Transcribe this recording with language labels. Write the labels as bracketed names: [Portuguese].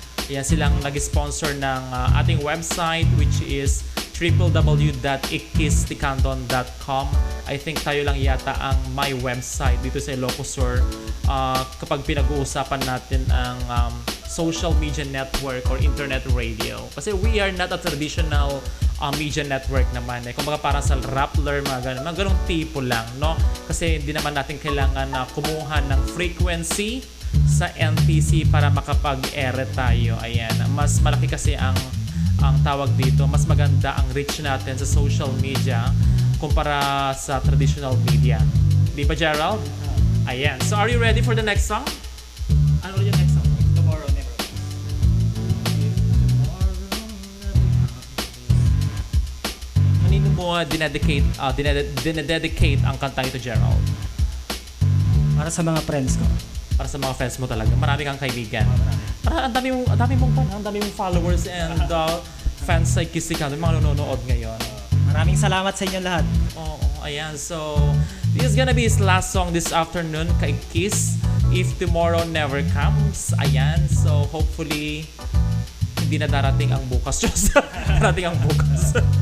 [Filipino] Yan silang nag-sponsor ng ating website, [English] which is [Filipino] www.ikistikandon.com. [English] I think [Filipino] tayo lang yata ang my website dito sa Ilocos Sur kapag pinag-uusapan natin ang [English] social media network or internet radio. [Filipino] Kasi [English] we are not a traditional media network [Filipino] naman. Kumbaga parang sa Rappler, mga ganong tipo lang, no? Kasi hindi naman natin kailangan na kumuha ng frequency sa NTC para makapag-ere tayo. Ayan. Mas malaki kasi ang tawag dito, mas maganda ang reach natin sa social media kumpara sa traditional media. Di ba, Gerald? Ayan. [English] So, are you ready for the next song? [Filipino] Ano ulit yung next song? [English] Tomorrow Never. [Filipino] Kanino mo dinededicate ang kantang ito, Gerald? Para sa mga friends ko. Para sa mga friends mo talaga. Marami kang kaibigan. Para ang dami mong [English] followers and fans [Filipino] sa Ikis-Tikandon, mga nanonood ngayon. Maraming salamat sa inyo lahat. Oo, ayan. [English] So, this is gonna be his last song this afternoon [Filipino] kay [English] Kiss, If Tomorrow Never Comes. [Filipino] Ayan. [English] So, hopefully, [Filipino] hindi na darating ang bukas. Diyos, darating ang bukas.